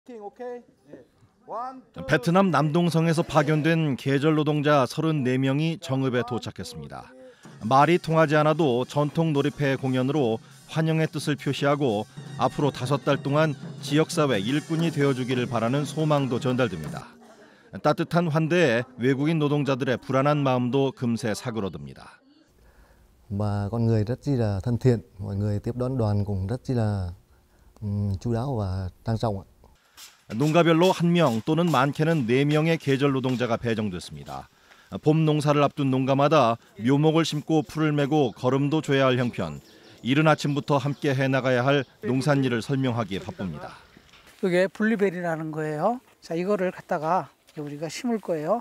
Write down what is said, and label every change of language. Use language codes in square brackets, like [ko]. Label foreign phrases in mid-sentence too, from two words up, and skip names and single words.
[ko] 베트남 남동성에서 파견된 계절 노동자 34명이 정읍에 도착했습니다. 말이 통하지 않아도 전통 놀이패 공연으로 환영의 뜻을 표시하고 앞으로 5달 동안 지역사회 일꾼이 되어주기를 바라는 소망도 전달됩니다. 따뜻한 환대에 외국인 노동자들의 불안한 마음도 금세 사그러듭니다. [vi] Và con người rất chi là thân thiện, mọi người tiếp đón đoàn cũng rất chi là chu đáo và trang trọng. [ko] 농가별로 1명 또는 많게는 4명의 계절 노동자가 배정됐습니다. 봄 농사를 앞둔 농가마다 묘목을 심고 풀을 메고 거름도 줘야 할 형편. 이른 아침부터 함께 해나가야 할 농산일을 설명하기에 바쁩니다. 이게 분리벨이라는 거예요. 자, 이거를 갖다가 우리가 심을 거예요.